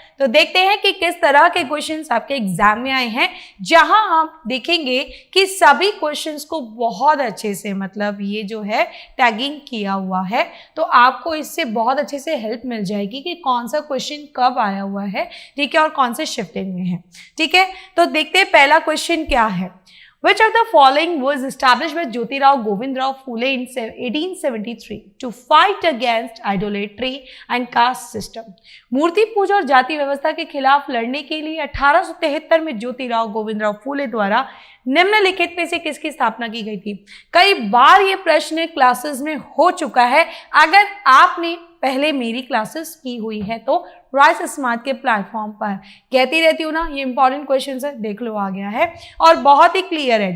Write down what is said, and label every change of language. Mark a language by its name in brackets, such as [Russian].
[Hindi] तो देखते हैं कि किस तरह के क्वेश्चंस आपके एग्जाम में आए हैं, जहां हम देखेंगे कि सभी क्वेश्चंस को बहुत अच्छे से, मतलब ये जो है टैगिंग किया हुआ है, तो आपको इससे बहुत अच्छे से हेल्प मिल जाएगी कि कौन सा क्वेश्चन कब आया हुआ है, ठीक है, और कौन से शिफ्टिंग में है, ठीक है। तो देखते हैं पहला क्वेश्चन क्या है। [English] Which of the following was established by Jyotirao Govindrao Phule in 1873 to fight against idolatry and caste system? [Hindi] मूर्ति पूजा और जाति व्यवस्था के खिलाफ लड़ने के लिए 1873 में ज्योतिराव गोविंदराव फूले द्वारा निम्नलिखित में से किसकी स्थापना की गई थी? कई बार ये प्रश्न क्लासेस में हो चुका है। अगर आपने पहले मेरी क्लासेस की हुई है तो राइस स्मार्ट के प्लेटफॉर्म पर कहती रहती हूँ ना, ये इंपॉर्टेंट क्वेश्चन है, देख लो आ गया है और बहुत ही क्लियर है।